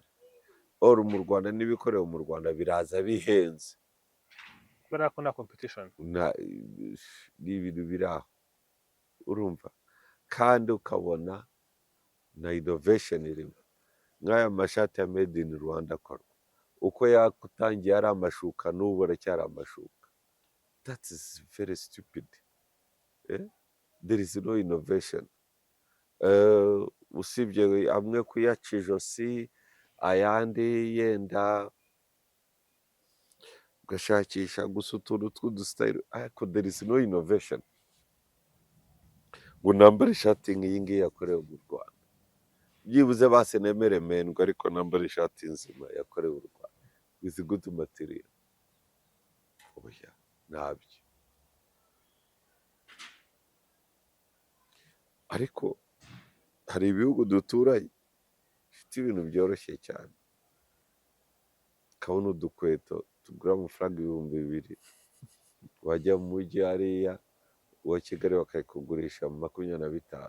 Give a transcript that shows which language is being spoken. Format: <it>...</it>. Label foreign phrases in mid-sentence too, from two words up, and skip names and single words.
<rw>Mu Rwanda n'ibikorewe mu Rwanda biraza bihenze kubera ko nta competition. Ni ibintu biri aho urumva, kandi ukabona na innovation irimo. Nk'aya mashati ya</rw> <en>made in</en> <rw>Rwanda akorwa uko yakutangiye ari amashuka n'ubu aracyari amashuka.</rw> <en>That is very stupid. There is no innovation.</en> <rw>Usibye amwe kuyaca ijosi ayandi yenda ugashakisha gusa utuntu tw'udusitayiro ariko</rw> <en>there is no innovation.</en> <rw>Ngo nambare ishati nk'iyi ngiyi yakorewe mu Rwanda byibuze base nemere mendwa ariko nambare ishati nzima yakorewe u Rwanda</rw> <en>with good material.</en> <rw>Oya ntabyo. Ariko hari ibihugu duturanye bifite ibintu byoroshye cyane, kabona udukweto tugura amafaranga 2,000 wajya mu mujyi hariya uwa Kigali bakayikugurisha 25.</rw>